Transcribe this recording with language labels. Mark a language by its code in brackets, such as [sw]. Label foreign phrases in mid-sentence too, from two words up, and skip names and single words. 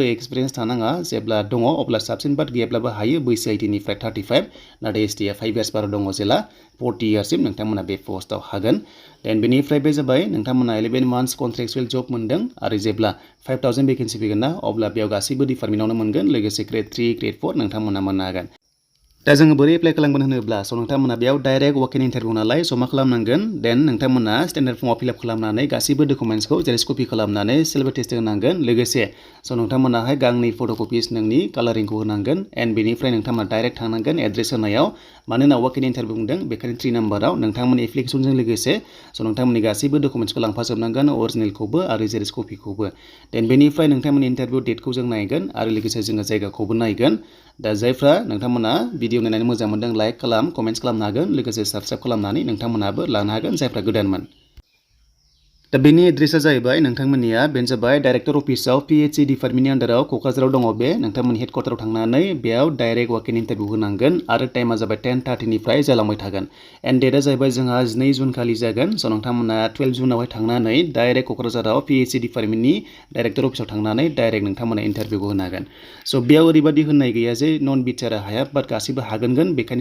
[brx] एक्सपिरियेन्स थानाङा जेब्ला दङ अब्ला साबसिन बाट गैयाब्लाबो हायो बैसो 18 निफ्राय 35 नाथाय STआ 5 इयार्स बारा दङ जेला 40 इयार्ससिम नोंथांमोना बे पोस्टआव हागोन देन बेनिफ्राय बे जाबाय नोंथांमोना [en] 11 months contractual job [brx] मोनदों आरो जेब्ला 5000 भेकेन्सि फैगोन ना अब्ला बेयाव गासैबो डिपार्टमेन्टआवनो मोनगोन लोगोसे ग्रेड 3 ग्रेड 4 नोंथांमोना मोननो हागोन दा जोङो बोरै एप्लाइ खालामगोन होनोब्ला स नोंथांमोना बेयाव डाइरेक्ट [en] walk-in interview [brx] नालाय स मा खालामनांगोन देन नोंथांमोना [en] standard formआव [brx] फिलआप खालामनानै गासैबो डकुमेन्ट्सखौ [en] xerox copy [brx] खालामनानै सिलभार टेस्ट होनांगोन लोगोसे स नोंथांमोनाहाय गांनै फट'कपिस नोंनि कालारिंखौ होनांगोन एन्ड बेनिफ्राय नोंथांमोना डाइरेक्ट थांनांगोन एड्रेस होनायाव मानोना [en] walk-in interview [brx] बुंदों बेखायनो 3 नाम्बाराव नोंथांमोननि एप्लिकेशनजों लोगोसे स नोंथांमोननि गासैबो डकुमेन्ट्सखौ लांफाजोबनांगोन अरिजिनेलखौबो आरो [en] xerox copyखौबो [brx] देन बेनिफ्राय नोंथांमोननि [en] interview dateखौ [brx] जों नायगोन आरो लोगोसे जोङो जायगाखौबो नायगोन दा जायफ्रा नोंथांमोना भिडिअ नायनानै मोजां मोनदों लाइक खालाम कमेन्ट्स खालामनो हागोन लोगोसे साबस्क्राइब खालामनानै नोंथांमोनाबो लानो हागोन जायफ्रा गोदानमोन दा बेनि एड्रेसा जाहैबाय नोंथांमोननिया बेनो जाबाय [en] director officeआव [brx] PHE डिपार्टमेन्टनि आन्डाराव क'क्राझाराव दङ बे नोंथांमोननि हेडक्वार्टाराव थांनानै बेयाव डाइरेक्ट [en] walk-in interview [brx] होनांगोन आरो टाइमा जाबाय 10:30 निफ्राय जालांबाय थागोन एन्ड डेटआ जाहैबाय जोंहा 2 जुन खालि जागोन स नोंथांमोना 12 जुनावहाय थांनानै डाइरेक्ट क'क्राझाराव PHE डिपार्टमेन्टनि [en] director officeआव [brx] थांनानै डाइरेक्ट नोंथांमोना इन्टारभिउखौ होनो हागोन स बेयाव ओरैबायदि होननाय गैया जे नन बिटिआर हाया बाट गासैबो हागोन बेखायनो